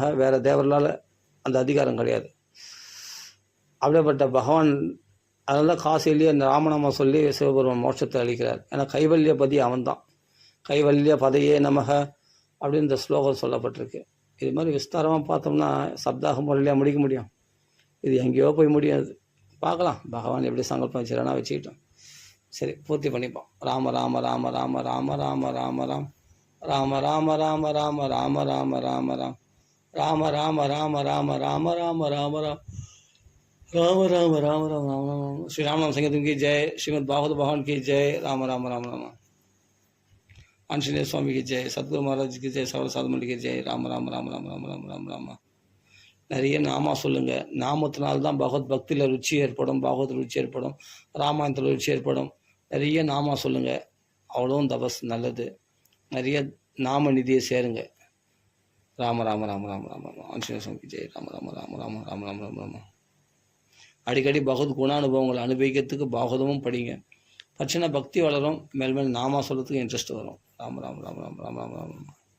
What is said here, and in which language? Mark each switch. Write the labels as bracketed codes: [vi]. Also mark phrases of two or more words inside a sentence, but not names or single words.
[ta] வேற தேவர்களால் அந்த அதிகாரம் கிடையாது. அப்படிப்பட்ட பகவான் அதனால காசிலேயே அந்த ராமநாம சொல்லி சிவபெருமான் மோட்சத்தை அளிக்கிறார். ஏன்னா கைவல்ய பதி அவன் தான். [sa] कैवल्य पतये नमः [ta] அப்படின்னு இந்த ஸ்லோகம் சொல்லப்பட்டிருக்கு. இது மாதிரி விஸ்தாரமாக பார்த்தோம்னா சப்தாக முறையிலேயே முடிக்க முடியும். இது எங்கேயோ போய் முடியாது. பார்க்கலாம் பகவான் எப்படி சங்கல்பம் வச்சுறானா வச்சுக்கிட்டோம். சரி, பூர்த்தி பண்ணிப்போம். ராம ராம ராம ராம ராம ராம ராம ராம் ராம ராம ராம ராம ராம ராம ராம ராம் ராம ராம ராம ராம ராம ராம ராம ராம் ராம ராம ராம ராம ராம ராம. [hi] ஸ்ரீ ராமநாம संकीर्तन की जय. श्रीमद् भागवत भगवान की जय. राम राम राम राम. आंजनेय स्वामी की जय. सदगुरु महाराज की जय. सवर साधुमणि की जय. राम राम राम राम राम राम राम राम. [ta] நிறைய நாமா சொல்லுங்க. நாமத்தினால்தான் பகவத் பக்தியில் ருச்சி ஏற்படும், பகவத் ருச்சி ஏற்படும், ராமாயணத்தில் ருச்சி ஏற்படும். நிறைய நாமா சொல்லுங்க. அவ்வளோவும் தபஸ் நல்லது. நிறைய நாம நிதியை சேருங்க. ராம ராம ராம ராம ராம ராம. ஆஞ்சநேய சுவாமி ஜெய். ராம ராம ராம ராம ராம ராம ராம ராம. அடிக்கடி பகவத் குணானுபவங்களை அனுபவிக்கிறதுக்கு பாகவதமும் படிங்க. பட்சண பக்தி வளரும். மேல் நாமா சொல்றதுக்கு இன்ட்ரெஸ்ட் வரும். ராம ராம ராம ராம ராம ராம ராம.